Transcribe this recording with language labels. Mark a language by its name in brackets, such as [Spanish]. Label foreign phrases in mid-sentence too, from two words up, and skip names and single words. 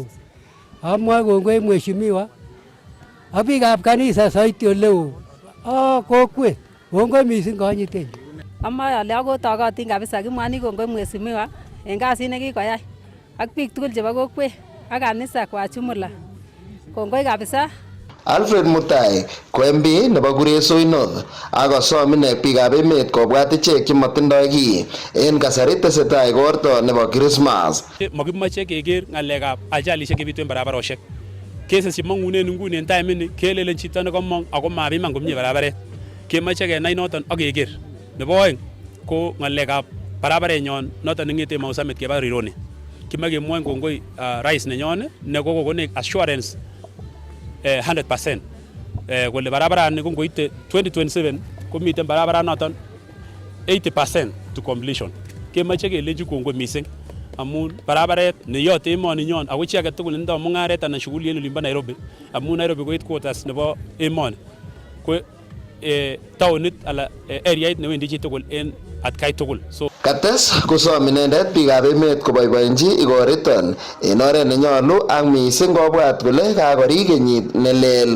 [Kalenjin] Amwoe kongoi mheshimiwa ak biikab kanisa soiti oleo ak kokwet kongoi missing konyitenyu. Amoe ale akotokotin kabisa kimwani kongoi mheshimiwa en kasit nekikoyai ak biik tugul chebo kokwet ak kanisa [Swahili] kwa jumla. [Kalenjin] Kongoi kabisa. Alfred Mutai ko MP nebo Kuresoi North akosom ine biikab emet kobwat ichek chematindoi kiy en kasari tesetai igorta nebo Christmas. Makimoche keker ng'alekab ajalisiek chebitu en barabarosiek. Cases chemong'unen nguni en time ini kelelen chito nekomong ako mabiman komie barabaret. Kemoche kenai noton ak keker. Nebo oeng ko ng'alekab barabarenyon noton neng'ete Mau Summit keba Rironi. Kimoche kemwoen kongoi rais nenyon nekokokonech assurance 100% kole barabarani ko ngoite 2027 komiten barabaranoton 80% [English] to completion. [Kalenjin] Kemoche kelenji kongoi mising amun barabaret neyote emoni nyon ako chi age tugul nendo mungaret anan shughuli en olimbo Nairobi amun Nairobi ko headquarters nebo emoni ko taonit ala areait newendi chi tugul en atkai tugul. So Kates kosom inendet biikab emet koboiboenji igoriton en oret nenyolu ak mising kobwat kole kakorik kenyit nelel.